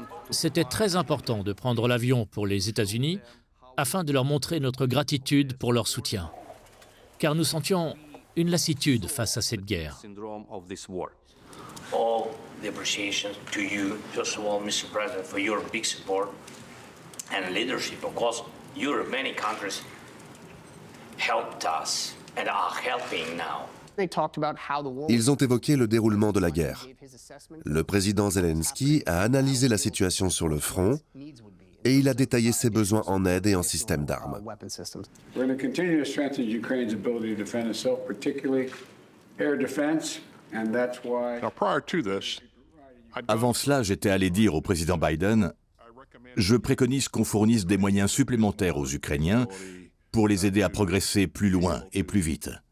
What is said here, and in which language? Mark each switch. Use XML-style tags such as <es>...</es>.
<fr>C'était très important de prendre l'avion pour les États-Unis afin de leur montrer notre gratitude pour leur soutien, car nous sentions une lassitude face à cette guerre.</fr> <en>All the appreciation to you, first of all, Mr. President, for your big support and leadership. Of course, Europe, many countries helped us and are helping now.</en> <fr>Ils ont évoqué le déroulement de la guerre. Le président Zelensky a analysé la situation sur le front et il a détaillé ses besoins en aide et en système d'armes. Avant cela, j'étais allé dire au président Biden, je préconise qu'on fournisse des moyens supplémentaires aux Ukrainiens pour les aider à progresser plus loin et plus vite.</fr>